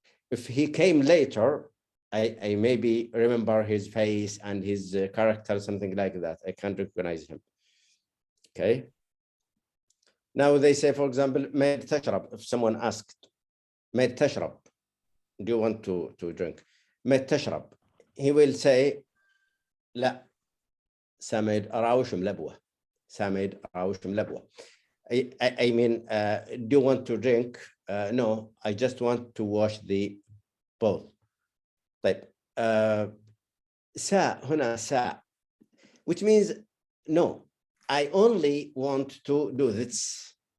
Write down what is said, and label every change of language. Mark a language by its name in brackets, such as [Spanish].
[English] If he came later, I maybe remember his face and his character, something like that. I can't recognize him. Okay. Now they say, for example, [Arabic] مَيْ تشرب. [English] If someone asked, [Arabic] مَيْ تشرب, [English] do you want to drink? [Arabic] مَيْ تشرب. [English] He will say, [Arabic] لا, سامد أراوش ملبوة. سامد أراوش ملبوة. [English] I mean, do you want to drink? No, I just want to wash the bowl. [Arabic] طيب سا هنا سا, [English] which means no, I only want to do this.